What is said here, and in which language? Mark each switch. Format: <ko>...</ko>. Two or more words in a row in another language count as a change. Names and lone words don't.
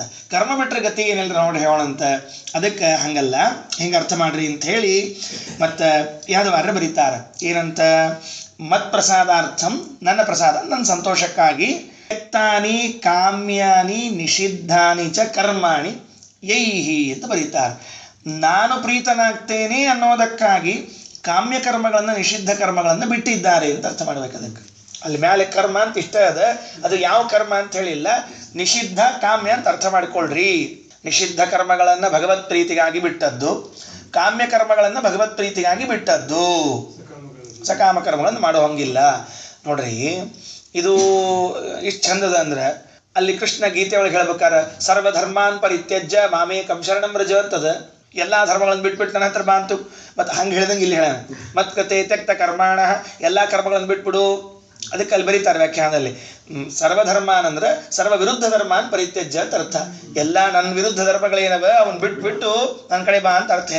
<kn>ಕರ್ಮ ಬಿಟ್ಟರೆ ಗತಿ ಏನಿಲ್ಲ ನೋಡಿ ಹೇಳೋಣಂತ. ಅದಕ್ಕೆ ಹಂಗಲ್ಲ, ಹಿಂಗೆ ಅರ್ಥ ಮಾಡ್ರಿ ಅಂತ ಹೇಳಿ ಮತ್ತು ಯಾವ್ದವಾರ ಬರೀತಾರ ಏನಂತ,</kn> <sa>ಮತ್ ಪ್ರಸಾದಾರ್ಥಂ,</sa> <kn>ನನ್ನ ಪ್ರಸಾದ ನನ್ನ ಸಂತೋಷಕ್ಕಾಗಿ,</kn> <sa>ತ್ಯಕ್ತಾನಿ ಕಾಮ್ಯಾನಿ ನಿಷಿದ್ಧಾನಿ ಚ ಕರ್ಮಾಣಿ ಯೈಹಿ</sa> <kn>ಅಂತ ಬರೀತಾರೆ. ನಾನು ಪ್ರೀತನಾಗ್ತೇನೆ ಅನ್ನೋದಕ್ಕಾಗಿ ಕಾಮ್ಯ ಕರ್ಮಗಳನ್ನು ನಿಷಿದ್ಧ ಕರ್ಮಗಳನ್ನು ಬಿಟ್ಟಿದ್ದಾರೆ ಅಂತ ಅರ್ಥ ಮಾಡ್ಬೇಕು. ಅದಕ್ಕೆ ಅಲ್ಲಿ ಮ್ಯಾಲೆ ಕರ್ಮ ಅಂತ ಇಷ್ಟ ಅದ, ಅದು ಯಾವ ಕರ್ಮ ಅಂತ ಹೇಳಿಲ್ಲ, ನಿಷಿದ್ಧ ಕಾಮ್ಯ ಅಂತ ಅರ್ಥ ಮಾಡಿಕೊಳ್ಳ್ರಿ. ನಿಷಿದ್ಧ ಕರ್ಮಗಳನ್ನು ಭಗವತ್ ಪ್ರೀತಿಗಾಗಿ ಬಿಟ್ಟದ್ದು, ಕಾಮ್ಯ ಕರ್ಮಗಳನ್ನು ಭಗವತ್ ಪ್ರೀತಿಗಾಗಿ ಬಿಟ್ಟದ್ದು, ಸಕಾಮ ಕರ್ಮಗಳನ್ನು ಮಾಡೋ ಹಂಗಿಲ್ಲ ನೋಡ್ರಿ. ಇದು ಇಷ್ಟು ಚಂದದ ಅಂದ್ರೆ ಅಲ್ಲಿ ಕೃಷ್ಣ ಗೀತೆ ಒಳಗೆ ಹೇಳ್ಬೇಕಾರೆ</kn> <sa>ಸರ್ವಧರ್ಮಾನ್ ಪರಿತ್ಯಜ್ಯ ಮಾಮೇಕಂ ಶರಣಂ ವ್ರಜ</sa> <kn>ಅಂತದ. ಎಲ್ಲ ಧರ್ಮಗಳನ್ನು ಬಿಟ್ಬಿಟ್ಟು ನನ್ನ ಹತ್ರ ಬಾ ಅಂತು. ಮತ್ತು ಹಂಗೆ ಹೇಳ್ದಂಗೆ ಇಲ್ಲಿ ಹೇಳ</kn> <sa>ಮತ್ ಕತೆ ತ್ಯಕ್ತ ಕರ್ಮಾಣ,</sa> <kn>ಎಲ್ಲ ಕರ್ಮಗಳನ್ನು ಬಿಟ್ಬಿಡು. ಅದಕ್ಕೆ ಅಲ್ಲಿ ಬರೀತಾರೆ ವ್ಯಾಖ್ಯಾನದಲ್ಲಿ, ಸರ್ವಧರ್ಮಾನ್ ಅಂದ್ರೆ</kn> <sa>ಸರ್ವ ವಿರುದ್ಧ ಧರ್ಮಾನ್ ಪರಿತ್ಯಜ್ಯ</sa> <kn>ಅಂತ ಅರ್ಥ. ಎಲ್ಲ ನನ್ನ ವಿರುದ್ಧ ಧರ್ಮಗಳೇನವ ಅವನ್ ಬಿಟ್ಟು ನನ್ನ ಕಡೆ ಬಾ ಅಂತ ಅರ್ಥ.</kn>